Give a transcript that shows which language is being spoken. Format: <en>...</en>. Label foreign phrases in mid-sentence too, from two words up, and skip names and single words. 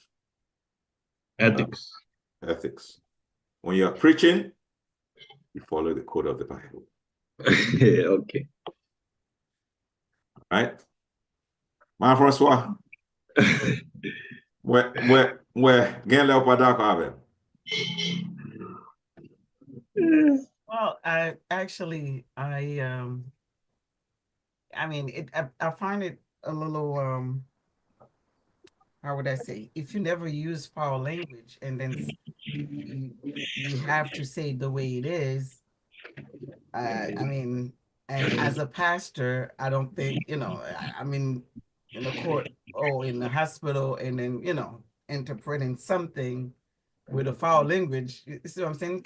<en>ethics. Ethics. When you're preaching, you follow the code of the Bible. Okay. Right? Man Francois. Where gen le opada ko Well, I mean, I find it a little, how would I say, if you never use foul language and then you have to say it the way it is, I mean, and as a pastor, I don't think, I mean, in a court or in the hospital and then, interpreting something with a foul language, you see what I'm saying?</en>